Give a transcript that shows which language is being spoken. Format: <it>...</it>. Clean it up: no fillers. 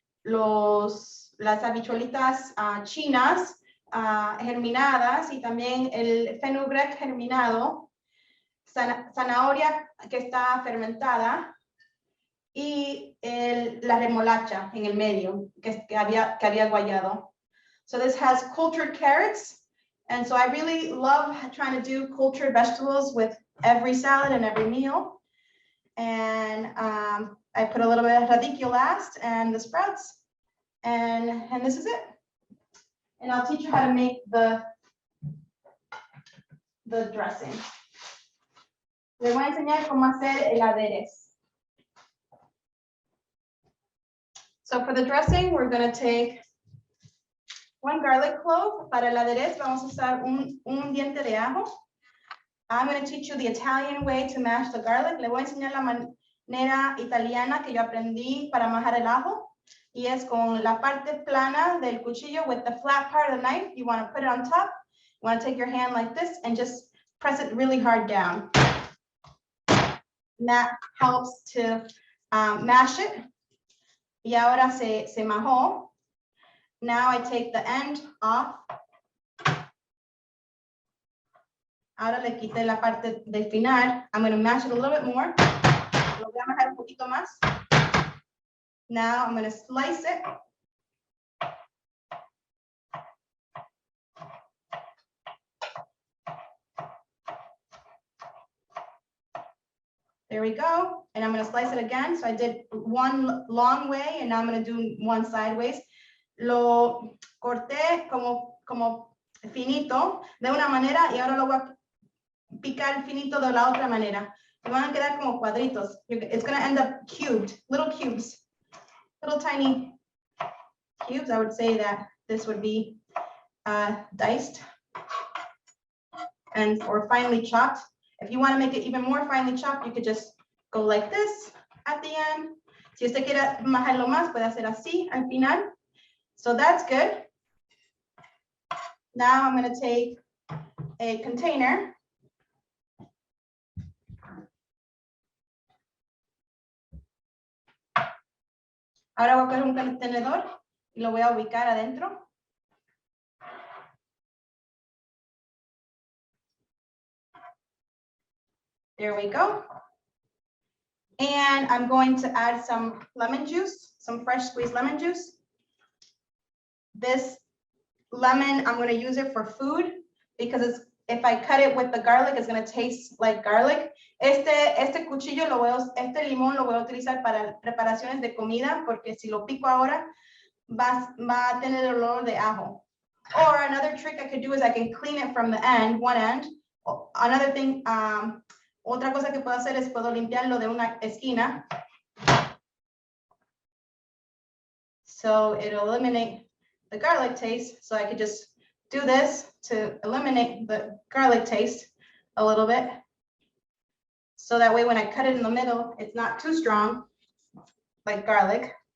<es>Las habichuelitas chinas germinadas y también el fenugreek germinado, zanahoria que está fermentada y la remolacha en el medio que había guayado.</es> <en>So this has cultured carrots. And so I really love trying to do cultured vegetables with every salad and every meal. And I put a little bit of radicchio last and the sprouts. And this is it. And I'll teach you how to make the dressing.</en> <es>Les voy a enseñar cómo hacer el aderezo.</es> <en>So for the dressing, we're going to take 1 garlic clove.</en> <es>Para el aderezo vamos a usar un diente de ajo.</es> <en>I'm going to teach you the Italian way to mash the garlic.</en> <es>Le voy a enseñar la manera italiana que yo aprendí para majar el ajo. Y es con la parte plana del cuchillo</es> <en>with the flat part of the knife. You want to put it on top. You want to take your hand like this and just press it really hard down. And that helps to mash it.</en> <es>Y ahora se majó.</es> <en>Now I take the end off.</en> <es>Ahora le quité la parte del final.</es> <en>I'm going to mash it a little bit more.</en> <es>Lo voy a majar un poquito más.</es> <en>Now I'm going to slice it. There we go. And I'm going to slice it again. So I did one long way and now I'm going to do one sideways.</en> <es>Lo corté como finito de una manera y ahora lo voy a picar finito de la otra manera. Y van a quedar como cuadritos.</es> <en>It's going to end up cubed, little cubes, little tiny cubes. I would say that this would be diced or finely chopped. If you want to make it even more finely chopped, you could just go like this at the end.</en> <es>Si usted quiere majarlo más, puede hacer así al final.</es> <en>So that's good. Now I'm going to take a container.</en> <es>Ahora voy a coger un contenedor y lo voy a ubicar adentro.</es> <en>There we go. And I'm going to add some lemon juice, some fresh squeezed lemon juice. This lemon, I'm going to use it for food because if I cut it with the garlic, it's going to taste like garlic.</en> <es>Este cuchillo, este limón lo voy a utilizar para preparaciones de comida porque si lo pico ahora va a tener el olor de ajo.</es> <en>Or another trick I could do is I can clean it from the end, one end. Another thing,</en> <es>otra cosa que puedo hacer es puedo limpiarlo de una esquina.</es> <en>So it'll eliminate the garlic taste. So I could just do this to eliminate the garlic taste a little bit. So that way when I cut it in the middle, it's not too strong like garlic.</en>